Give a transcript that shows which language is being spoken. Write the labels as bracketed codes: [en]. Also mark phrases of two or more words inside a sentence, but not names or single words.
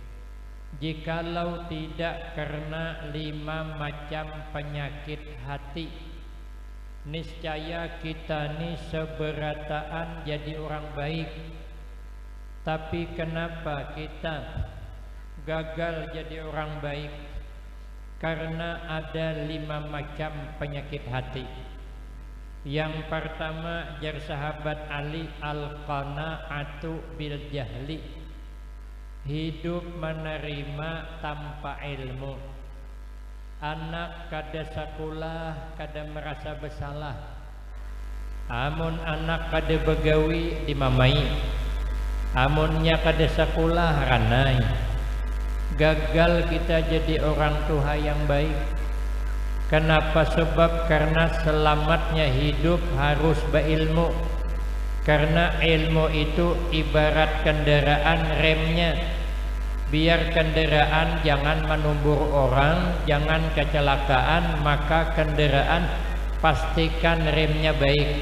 [id] Jikalau tidak karena 5 macam penyakit hati, niscaya kita ni seberataan jadi orang baik. Tapi kenapa kita gagal jadi orang baik? Karena ada 5 macam penyakit hati. Yang pertama jar sahabat Ali, [ar] al-qana'atu bil jahli, [id] hidup menerima tanpa ilmu. [bjn] Anak kada sakulah, kada merasa bersalah. Amun anak kada begawi dimamai, amunnya kada sakulah ranai. [id] Gagal kita jadi orang tua yang baik. Kenapa? Sebab karena selamatnya hidup harus berilmu. Karena ilmu itu ibarat kendaraan remnya. Biar kendaraan jangan menumbur orang, jangan kecelakaan, maka kendaraan pastikan remnya baik.